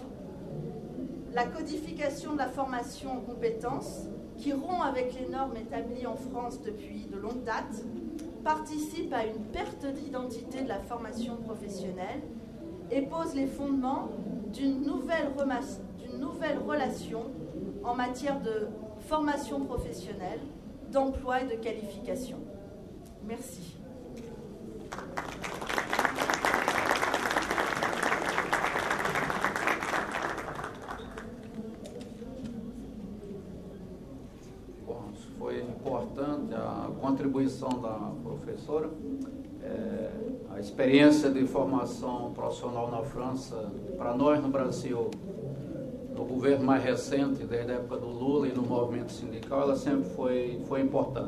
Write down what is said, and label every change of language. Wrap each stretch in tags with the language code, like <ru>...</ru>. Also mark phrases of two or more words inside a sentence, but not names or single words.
<fr>La codification de la formation en compétences, qui rompt avec les normes établies en France depuis de longues dates, participe à une perte d'identité de la formation professionnelle et pose les fondements d'une nouvelle relation en matière de formation professionnelle, d'emploi et de qualification. Merci.</fr> <pt>Bom, foi importante a contribuição da professora. A experiência de formação profissional na França, para nós no Brasil, no governo mais recente, desde a época do Lula e no movimento sindical, ela sempre foi importante.</pt>